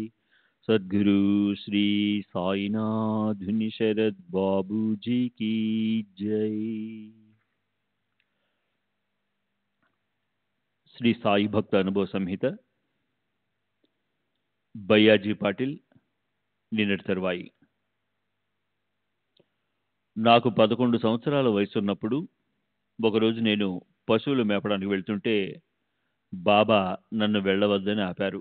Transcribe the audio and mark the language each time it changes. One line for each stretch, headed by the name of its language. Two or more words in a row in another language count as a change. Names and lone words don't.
Hindi: सद्गुरु श्री साईनाथ शरद बाबू जी की जय।
Telugu: శ్రీ సాయి భక్త అనుభవ సంహిత బయ్యాజీ పాటిల్ నిన్నటి తరువాయి. నాకు 11 సంవత్సరాల వయసున్నప్పుడు ఒకరోజు నేను పశువులు మేపడానికి వెళ్తుంటే బాబా నన్ను వెళ్ళవద్దని ఆపారు.